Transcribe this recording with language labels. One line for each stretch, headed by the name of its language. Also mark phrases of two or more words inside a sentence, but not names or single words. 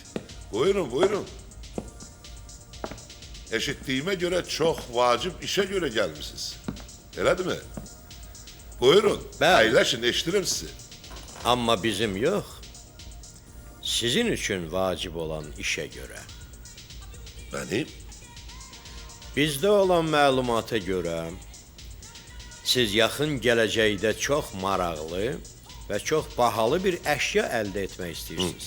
Turkish: Buyurun, buyurun. Eşittiğime göre çok vacip işe göre gelmişsiniz. Öyle değil mi? Buyurun, eyleşin, eşitirim sizi.
Azerbaijani: Amma bizim yox. Sizin üçün vacib olan işə görə.
Turkish: Benim?
Azerbaijani: Bizdə olan məlumata görə siz yaxın gələcəkdə çox maraqlı və çox bahalı bir əşya əldə etmək istəyirsiniz.